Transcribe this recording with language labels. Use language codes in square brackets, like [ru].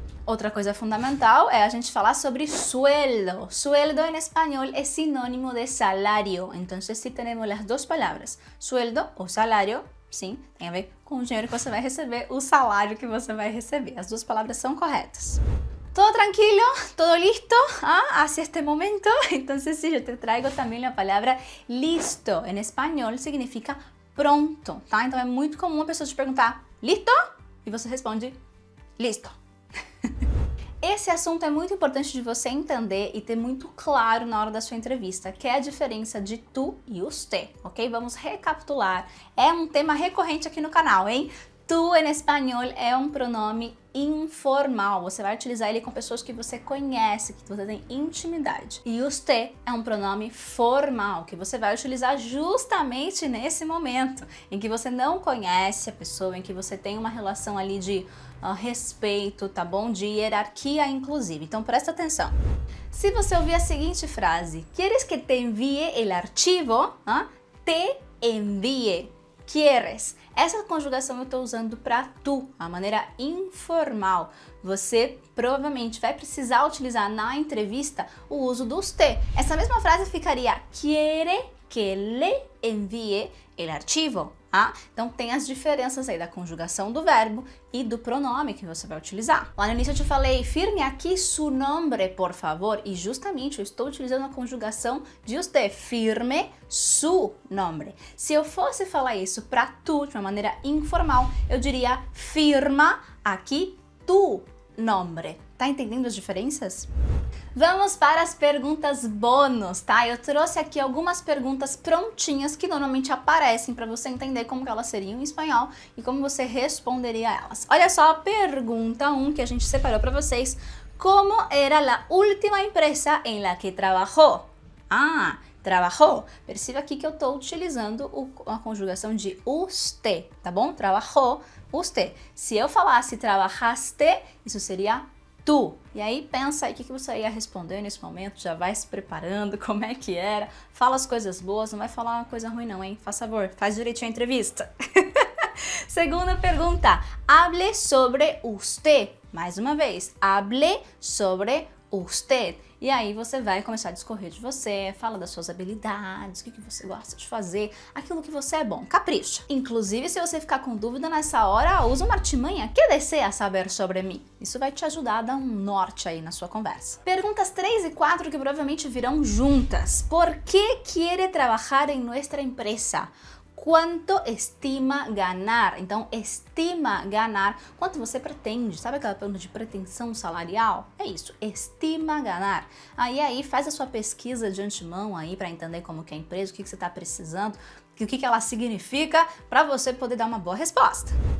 [pt] Outra coisa fundamental é a gente falar sobre sueldo. Sueldo em espanhol é sinônimo de salário. Então, se temos as duas palavras, sueldo ou salário, sim, tem a ver com o dinheiro que você vai receber, o salário que você vai receber. As duas palavras são corretas. [es] ¿Todo tranquilo? ¿Todo listo? Hacia este momento? Entonces, sí, yo te traigo también la palabra listo. En español significa pronto, tá? [pt] Então, é muito comum a pessoa te perguntar, listo? E você responde, listo. Esse assunto é muito importante de você entender e ter muito claro na hora da sua entrevista, que é a diferença de tu e usted, ok? Vamos recapitular. É um tema recorrente aqui no canal, hein? Tu, em espanhol, é um pronome informal. Você vai utilizar ele com pessoas que você conhece, que você tem intimidade. E usted é um pronome formal, que você vai utilizar justamente nesse momento, em que você não conhece a pessoa, em que você tem uma relação ali de respeito, tá bom? De hierarquia, inclusive. Então, presta atenção. Se você ouvir a seguinte frase, [es] ¿Quieres que te envíe el archivo? Te envíe. Quieres. [pt] Essa conjugação eu estou usando para tu, a maneira informal. Você provavelmente vai precisar utilizar na entrevista o uso do usted. Essa mesma frase ficaria [es] quiere que le envíe el archivo. [pt] Então tem as diferenças aí da conjugação do verbo e do pronome que você vai utilizar. Lá no início eu te falei, [es] firme aqui su nombre, por favor, [pt] e justamente eu estou utilizando a conjugação de usted, [es] firme su nombre. [pt] Se eu fosse falar isso para tu, de uma maneira informal, eu diria [es] firma aqui tu nombre. [pt] Tá entendendo as diferenças? Vamos para as perguntas bônus, tá? Eu trouxe aqui algumas perguntas prontinhas que normalmente aparecem para você entender como que elas seriam em espanhol e como você responderia a elas. Olha só a pergunta 1 que a gente separou para vocês. [es] ¿Cómo era la última empresa en la que trabajó? Ah, trabajó. [pt] Perceba aqui que eu estou utilizando a conjugação de usted, tá bom? Trabajó, usted. Se eu falasse trabajaste, isso seria tu. E aí pensa aí o que você ia responder nesse momento, já vai se preparando, como é que era. Fala as coisas boas, não vai falar uma coisa ruim não, hein? Faz favor, faz direitinho a entrevista. Segunda pergunta, [es] hable sobre usted. [pt] Mais uma vez, [es] hable sobre usted. [pt] E aí você vai começar a discorrer de você, fala das suas habilidades, o que você gosta de fazer, aquilo que você é bom, capricha. Inclusive, se você ficar com dúvida nessa hora, usa uma artimanha, que deseja saber sobre mim? Isso vai te ajudar a dar um norte aí na sua conversa. Perguntas 3 e 4 que provavelmente virão juntas. [es] Por que quiere trabajar en nuestra empresa? [pt] Quanto estima ganhar? Então, estima ganhar, quanto você pretende? Sabe aquela pergunta de pretensão salarial? É isso, estima ganhar. Aí faz a sua pesquisa de antemão aí para entender como que é a empresa, o que você está precisando, o que ela significa, para você poder dar uma boa resposta.